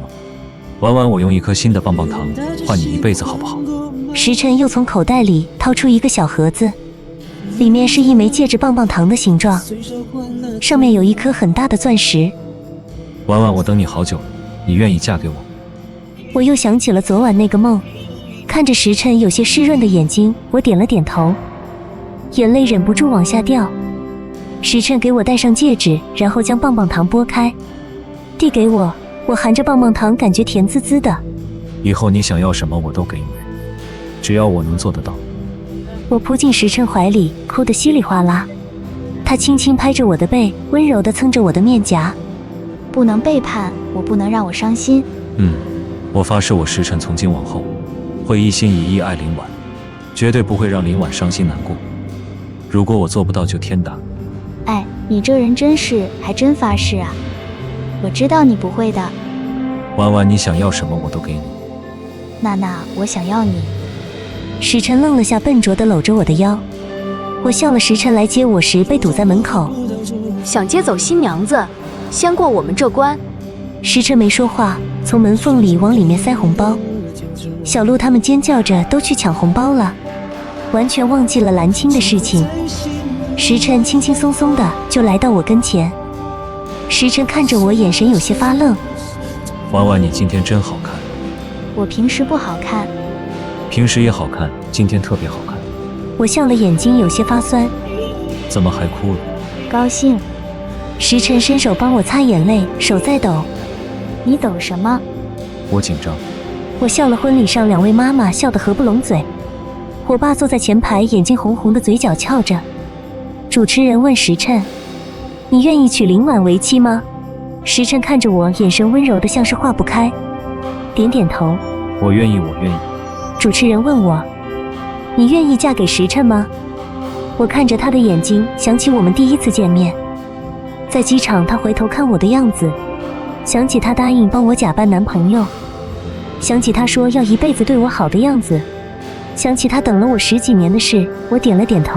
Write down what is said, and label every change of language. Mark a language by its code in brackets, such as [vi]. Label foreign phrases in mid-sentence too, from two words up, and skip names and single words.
[zh] 婉婉，我用一顆新的棒棒糖換你一輩子好不好？时辰又從口袋裡掏出一個小盒子，裡面是一枚戒指，棒棒糖的形狀，上面有一顆很大的鑽石。婉婉，我等你好久了，你願意嫁給我？我又想起了昨晚那個夢，看着時辰有些濕潤的眼睛，我點了點頭，眼淚忍不住往下掉。时辰給我戴上戒指，然後將棒棒糖剝開，遞給我。我含着棒棒糖，感覺甜滋滋的。以後你想要什麼我都給你，只要我能做得到。我撲進時辰懷裡，哭得稀里嘩啦。他輕輕拍着我的背，溫柔地蹭着我的面頰。不能背叛我，不能讓我傷心。我發誓，我時辰從今往後會一心一意愛林婉，絕對不會讓林婉傷心難過。如果我做不到，就天打。哎，你這人真是，還真發誓啊！我知道你不會的。婉婉，你想要什麼我都給你。娜娜，我想要你。时辰愣了下，笨拙地摟着我的腰。我笑了。时辰來接我時被堵在門口，想接走新娘子，先過我們這關。時辰沒說話，從門縫裡往裡面塞紅包。小鹿他們尖叫着都去搶紅包了，完全忘記了藍青的事情。時辰輕輕鬆鬆的就來到我跟前。时辰看着我，眼神有些發愣。婉婉，你今天真好看。我平時不好看。平時也好看，今天特別好看。我笑了，眼睛有些發酸。怎麼還哭了？高興。時辰伸手幫我擦眼淚，手在抖。你抖什麼？我緊張。我笑了，婚禮上兩位媽媽笑得合不攏嘴。 我爸坐在前排，眼睛紅紅的，嘴角翹着。主持人問时辰：“你願意娶林婉為妻嗎？” 時辰看着我，眼神溫柔的像是化不開，點點頭：“ 我願意，我願意。” 主持人問我：“你願意嫁給時辰嗎？” 我看着他的眼睛，想起我們第一次見面，在機場他回頭看我的樣子，想起他答應幫我假扮男朋友，想起他說要一輩子对我好的樣子，想起他等了我10幾年的事，我點了點頭，